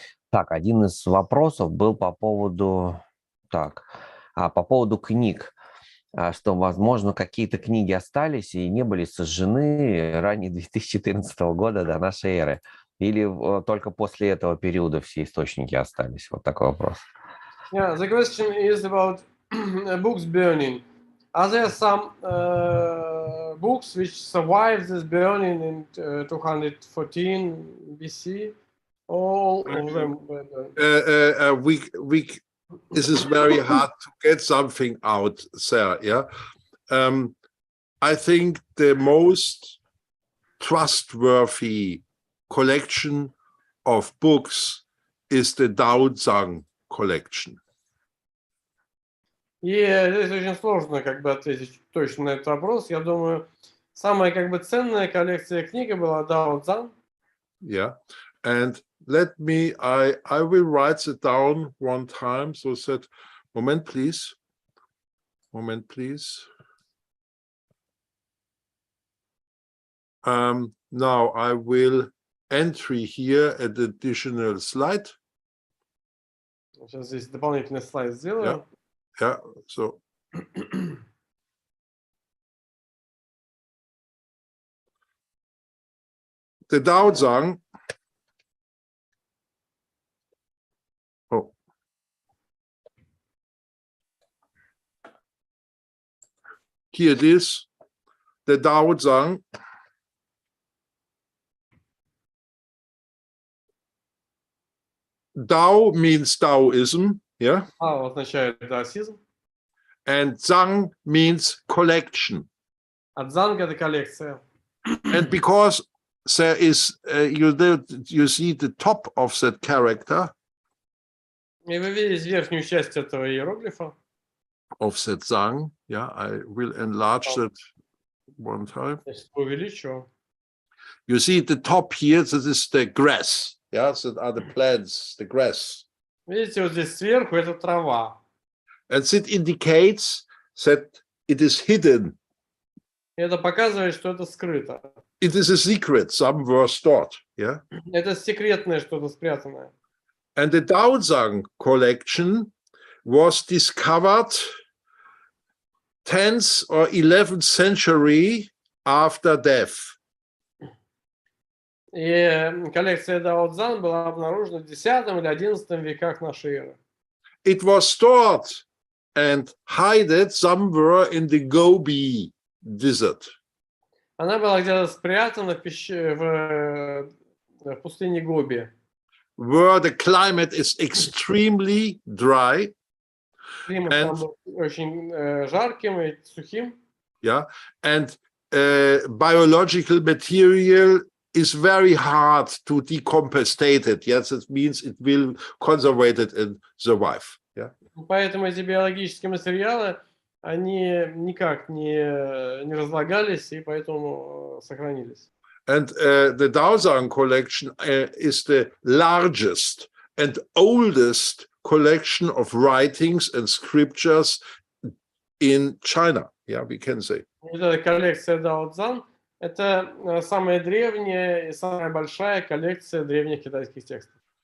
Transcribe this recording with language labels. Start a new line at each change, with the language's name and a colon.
Russian: Так, один из вопросов был по поводу... по поводу книг. Что, возможно, какие-то книги остались и не были сожжены ранее 2014 года до нашей эры. Или только после этого периода все источники остались? Вот такой вопрос.
English: Yeah, the question is about books burning. Are there some books which survived this burning in 214 BC? All of them were burned. This is very hard to get something out there. Yeah, I think the most trustworthy collection of books is the Daozang collection.
Russian: И здесь очень сложно ответить точно на этот вопрос. Я думаю, самая ценная коллекция книг была Дао-цзан.
English: Yeah, and let me, I will write it down one time. So that, moment please. Now I will entry here an additional slide.
Russian: Сейчас здесь дополнительный слайд сделаю.
English: Yeah, so. The Daozang. Oh. Here it is. The Daozang. Dao means Taoism, yeah.
Russian: Означает даосизм.
English: And Zang means collection.
Russian: А дзанг — это коллекция.
English: And because there is, you see the top of that character.
Russian: И вы видите верхнюю часть этого иероглифа.
English: Of that Zang, yeah, I will enlarge that one time.
Russian: Увеличу.
English: You see the top here, this is the grass. Yeah, that are the plants, the grass.
Russian: Видите, вот здесь сверху это трава.
English: And it indicates that it is hidden.
Russian: Это показывает, что это скрыто.
English: It is a secret, some were stored. Yeah.
Russian: Это секретное что-то спрятанное.
English: And the Daozang collection was discovered 10th or 11th century after death.
Russian: И коллекция Дао-цзан была обнаружена в X или XI веках нашей эры.
English: It was stored and hidden somewhere in the Gobi desert.
Russian: Она была где-то спрятана в пустыне Гоби.
English: Where the climate is extremely dry.
Russian: Климат там был очень жарким и сухим.
English: Yeah, and biological material is very hard to decompensate it. Yes, it means it will conserve it and survive. Yeah.
Russian: Поэтому эти биологические материалы, они никак не разлагались и поэтому сохранились.
English: And the Daozang collection is the largest and oldest collection of writings and scriptures in China. Yeah, we can say.
Russian: Эта коллекция Дао-цзан — это самая древняя и самая большая коллекция древних китайских текстов.